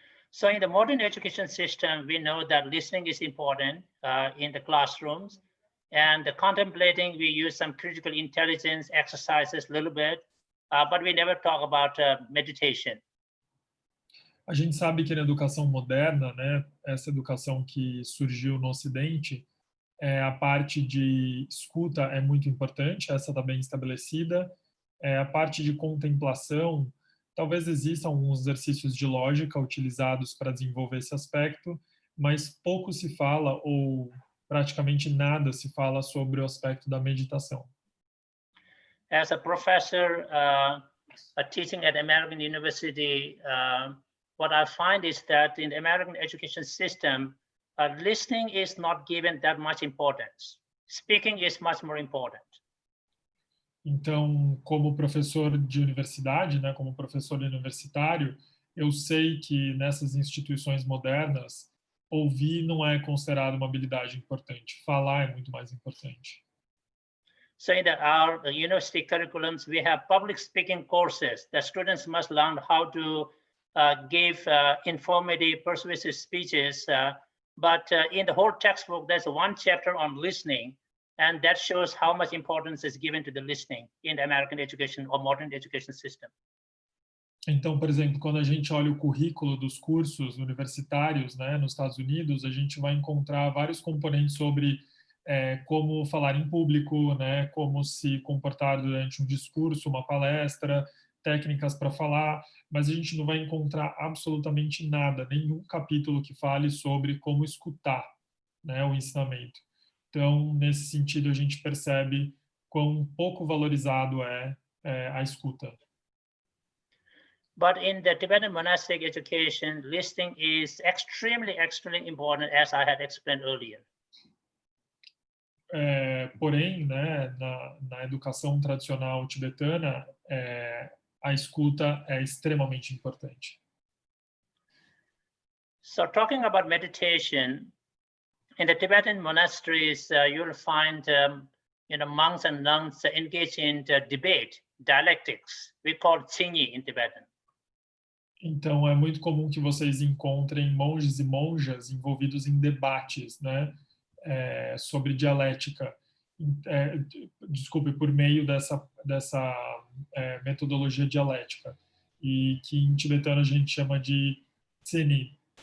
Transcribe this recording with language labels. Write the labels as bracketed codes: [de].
[en] So in the modern education system, we know that listening is important in the classrooms, and the contemplating, we use some critical intelligence exercises a little bit, but we never talk about meditation. [pt] A gente sabe que na educação moderna, né, essa educação que surgiu no Ocidente, a parte de escuta é muito importante, essa está bem estabelecida. A parte de contemplação, talvez existam alguns exercícios de lógica utilizados para desenvolver esse aspecto, mas pouco se fala, ou praticamente nada se fala sobre o aspecto da meditação. [en] As a professor teaching at American University, what I find is that in the American education system, listening is not given that much importance. Speaking is much more important. [pt] Então, como professor de universidade, né, como professor universitário, eu sei que nessas instituições modernas, ouvir não é considerado uma habilidade importante, falar é muito mais importante. [en] So in our university curriculums, we have public speaking courses. The students must learn how to give informative, persuasive speeches. But in the whole textbook, there's one chapter on listening, and that shows how much importance is given to the listening in the American education or modern education system. [pt] Então, por exemplo, quando a gente olha o currículo dos cursos universitários, né, nos Estados Unidos, a gente vai encontrar vários componentes sobre como falar em público, né, como se comportar durante um discurso, uma palestra, técnicas para falar, mas a gente não vai encontrar absolutamente nada, nenhum capítulo que fale sobre como escutar, né, o ensinamento. Então, nesse sentido, a gente percebe quão pouco valorizado é a escuta. [en] But in the Tibetan monastic education, listening is extremely, extremely important, as I had explained earlier. [pt] Porém, né, na educação tradicional tibetana, a escuta é extremamente importante. [en] So talking about meditation, in the Tibetan monasteries, you'll find monks and nuns engage in debate, dialectics. We call tsinyi in Tibetan. [pt] Então, é muito comum que vocês encontrem monges e monjas envolvidos em debates, né, sobre dialética, desculpe, por meio dessa metodologia dialética, e que em tibetano a gente chama de tsini.